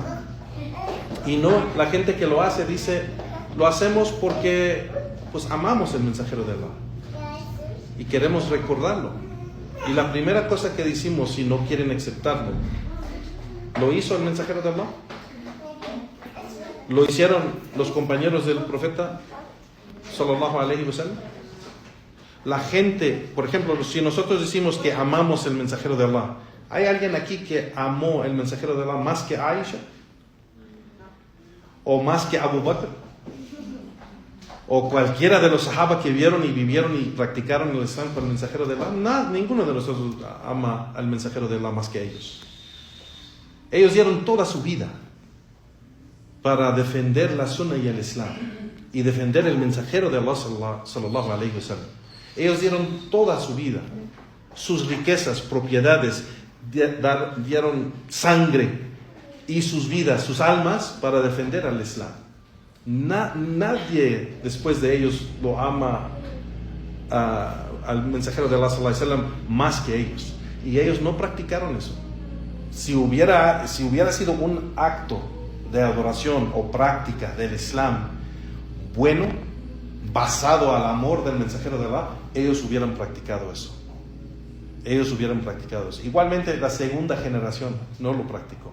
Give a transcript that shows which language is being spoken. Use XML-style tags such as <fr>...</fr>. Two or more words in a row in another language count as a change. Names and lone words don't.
<es>Y no, la gente que lo hace dice, lo hacemos porque pues amamos el mensajero de Allah y queremos recordarlo. Y la primera cosa que decimos, si no quieren aceptarlo, ¿lo hizo el mensajero de Allah? ¿Lo hicieron los compañeros del profeta</es> <ar>صلى الله عليه وسلم?</ar> <es>La gente, por ejemplo, si nosotros decimos que amamos el mensajero de Allah, ¿hay alguien aquí que amó el mensajero de Allah más que Aisha? ¿O más que Abu Bakr? ¿O cualquiera de los sahaba que vieron y vivieron y practicaron el Islam con el mensajero de Allah? Ninguno de nosotros ama al mensajero de Allah más que ellos. Ellos dieron toda su vida para defender la sunna y el Islam y defender el mensajero de Allah</es> <ar>صلى الله عليه وسلم.</ar> <es>Ellos dieron toda su vida, sus riquezas, propiedades, dieron sangre y sus vidas, sus almas para defender al Islam. Nadie después de ellos lo ama al mensajero de Allah</es> <ar>صلى الله عليه وسلم</ar> <es>más que ellos. Y ellos no practicaron eso. Si hubiera sido un acto de adoración o práctica del Islam bueno, basado al amor del mensajero de Allah, ellos hubieran practicado eso. Igualmente la segunda generación no lo practicó.</es>